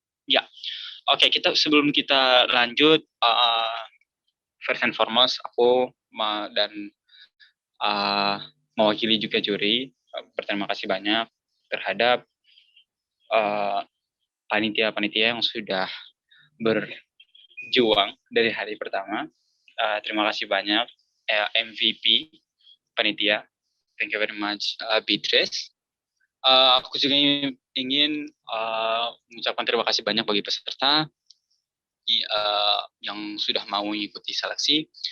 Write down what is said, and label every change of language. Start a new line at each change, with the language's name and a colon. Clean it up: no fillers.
Indonesian: Ya, oke, sebelum kita lanjut,
English: first and foremost,
Indonesian: aku dan mewakili juga juri berterima kasih banyak terhadap panitia-panitia yang sudah berjuang dari hari pertama. Terima kasih banyak MVP panitia.
English: Thank you very much, Beatrice.
Indonesian: Aku juga ingin mengucapkan terima kasih banyak bagi peserta yang sudah mau mengikuti seleksi.